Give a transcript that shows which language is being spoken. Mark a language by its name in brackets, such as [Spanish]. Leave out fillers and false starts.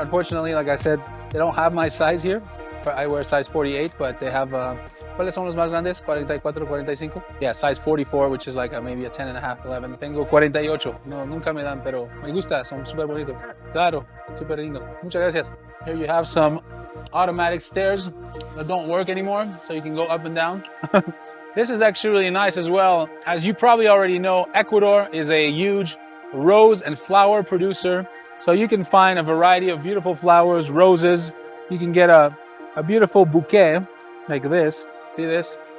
[English] Unfortunately, like I said, they don't have my size here. I wear size 48, but they have, [Spanish] ¿cuáles son los más grandes? [English] 44, 45? Yeah, size 44, which is like maybe a 10 and a half, 11. [Spanish] Tengo 48. No, nunca me dan, pero me gusta, son súper bonitos. Claro, súper lindo. Muchas gracias. [English] Here you have some automatic stairs that don't work anymore, so you can go up and down. This is actually really nice as well. As you probably already know, Ecuador is a huge rose and flower producer. So you can find a variety of beautiful flowers, roses. You can get a beautiful bouquet like this. See this?